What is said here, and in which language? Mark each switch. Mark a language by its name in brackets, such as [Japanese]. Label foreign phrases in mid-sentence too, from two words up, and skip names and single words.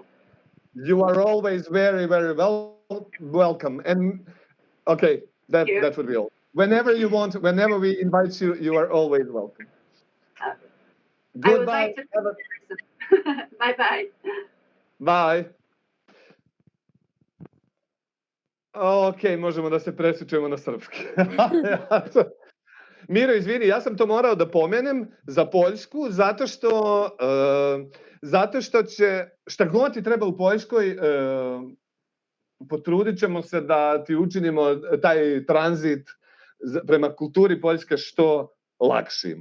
[English] You are always very, very welcome. And okay, that would be all. Whenever you want, whenever we invite you, you are always welcome. Goodbye. Bye-bye. Bye. [Serbian] Ok, možemo da se presjećujemo na srpski. Miro, izvini, ja sam to morao da pomenem za Poljsku, zato što će, šta god ti treba u Poljskoj, potrudit ćemo se da ti učinimo taj tranzit prema kulturi Poljske što lakšim.